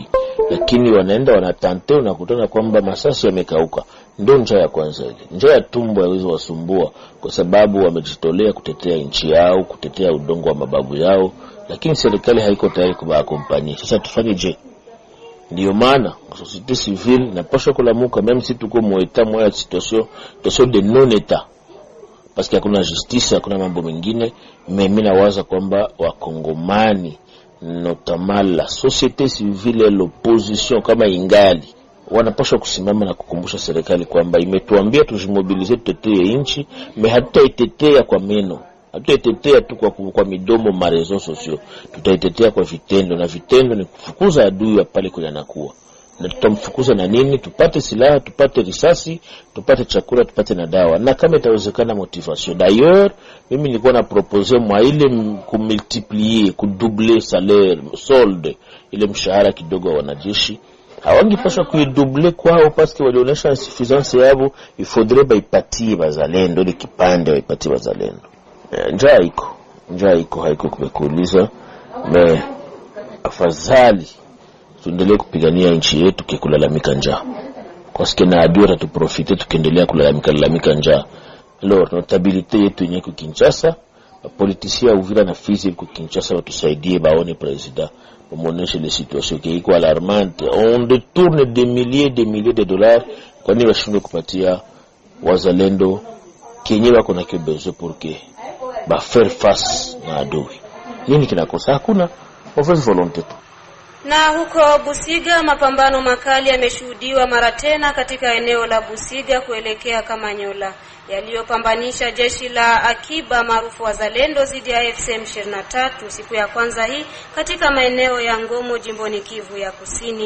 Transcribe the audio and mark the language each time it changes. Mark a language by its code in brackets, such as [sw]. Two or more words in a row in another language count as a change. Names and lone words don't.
[sw] Lakini wanaenda wanatante, unakutana kwamba masasi yamekauka. Ndio njaa ya kwanza ile. Njaa ya tumbo haiwezi wasumbua kwa sababu wamejitolea kutetea nchi yao, kutetea udongo wa mababu yao, lakini serikali haiko tayari kuwaakompanyia. Sasa tufanye je? Ndio maana [fr] société civile [sw] napaswa kulamuka, [fr] même si [sw] tuko mu [fr] état moya situation de non état, parce que [sw] hakuna justice, hakuna mambo mengine. [fr] Mimi nawaza kwamba wakongomani, notamment la société civile et l'opposition [sw] kama ingali, wanapaswa kusimama na kukumbusha serikali kwamba imetuambia tujimobilize tutetee nchi, hatutaitetea kwa meno, hatutaitetea tu kwa midomo ma [fr] réseaux sociaux, [sw] tutaitetea kwa vitendo, na vitendo ni kufukuza adui pale kule anakuwa. Na tutamfukuza na nini? Tupate silaha, tupate risasi, tupate chakula, tupate na dawa, na kama itawezekana motivation. D'ailleurs, mimi nilikuwa na proposer mwa ile kumultiplier, kudoubler [fr] salaire, solde, [sw] ile mshahara kidogo wa wanajeshi. Hawangepaswa kuidouble kwao [fr] parce que [sw] walionyesha insuffisance yao. [fr] Il faudrait [sw] baipatie bazalendo, ile kipande baipatie bazalendo. Njaa iko haiko kumekuuliza, me afadhali tuendelee kupigania nchi yetu kikulalamika njaa, kwa sababu na adui atatuprofite tukiendelea kulalamika njaa. Alors notabilité yetu yenyewe kwa Kinshasa, politiciens Uvira na Fizi kwa Kinshasa watusaidie, baone president moneshe [fr] les situations qui [sw] iko alarmante. [fr] On détourne des milliers de dollars [sw] kwa nini washindwe kupatia wazalendo kenye wako na kibezo [fr] pour que [sw] ba [fr] faire face [sw] na adui. Nini kinakosa? Hakuna [fr] mauvaise volonté. [sw] Na huko Busiga, mapambano makali yameshuhudiwa mara tena katika eneo la Busiga kuelekea Kamanyola, yaliyopambanisha jeshi la akiba maarufu wazalendo dhidi ya FCM 23 siku ya kwanza hii katika maeneo ya Ngomo, jimboni Kivu ya Kusini.